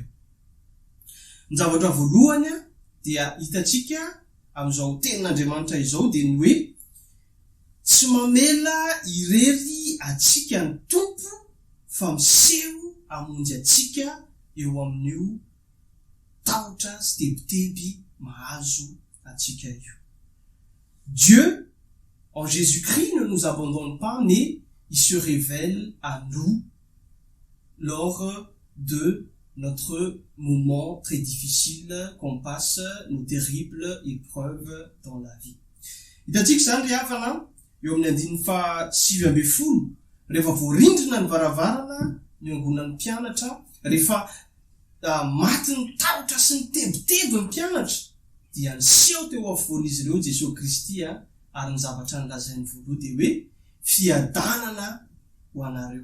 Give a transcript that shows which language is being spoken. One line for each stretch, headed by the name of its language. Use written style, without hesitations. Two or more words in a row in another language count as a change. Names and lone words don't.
Malagasy: Ny zavatra voalohany dia hitantsika amin'izao tenin'Andriamanitra izao dia ny hoe tsy mamela irery atsika ny tompo fa miseho hamonjy atsika eo amin'io tahotra sy tebiteby mahazo atsika io.
French: Dieu, en Jésus-Christ, ne nous abandonne pas, mais il se révèle à nous lors de notre moment très difficile qu'on passe, nos terribles épreuves dans la vie.
Malagasy: Hitantsika zany ry havana eo amin'ny andininy fa 9 rehefa voarindrina ny varavarana ny angonan'ny mpianatra, rehefa maty ny tahotra sy ny tebiteby ny mpianatra dia niseho teo afovoan'izy ireo Jesosy Kristy ary ny zavatra nilazainy voaloha dia hoe fiadanana ho anareo.